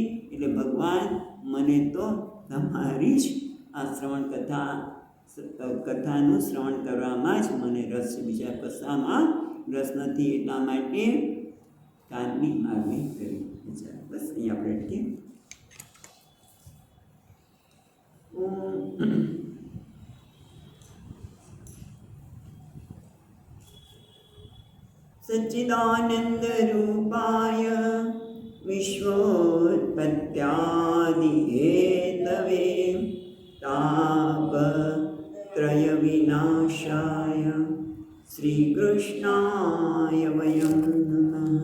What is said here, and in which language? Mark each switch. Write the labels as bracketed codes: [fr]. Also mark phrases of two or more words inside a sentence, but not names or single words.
[gu] એટલે ભગવાન મને તો તમારી જ આ શ્રવણ કથાનું શ્રવણ કરવામાં જ મને રસ છે, બીજા કશામાં રસ નથી. એટલા માટે કાનની માગણી કરી. બસ અહીં આપણે અટકીએ. [sa] सच्चिदानंद रूपाय विश्वोत्पत्त्यादि हेतवे तापत्रय विनाशाय श्रीकृष्णाय वयं नमः.